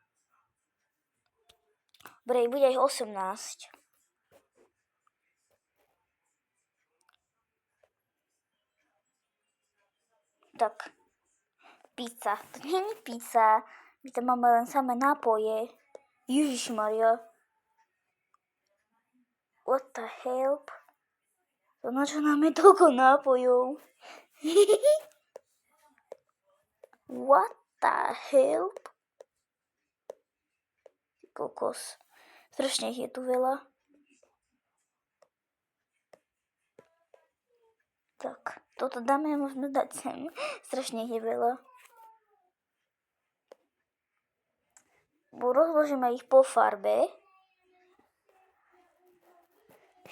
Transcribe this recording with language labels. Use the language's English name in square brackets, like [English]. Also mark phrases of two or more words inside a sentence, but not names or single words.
[Slovak] Dobre, bude aj 18. Tak. Pizza. To nie je pizza. My tam máme len samé nápoje. Ježišmaria. [English] What the help? [Slovak] To na čo nám je toľko nápojov? [English] What the help? [Slovak] Kokos. Strašne ich je tu veľa. Tak, toto dáme, môžeme dať sem. Strašne ich je veľa. Rozložíme ich po farbe.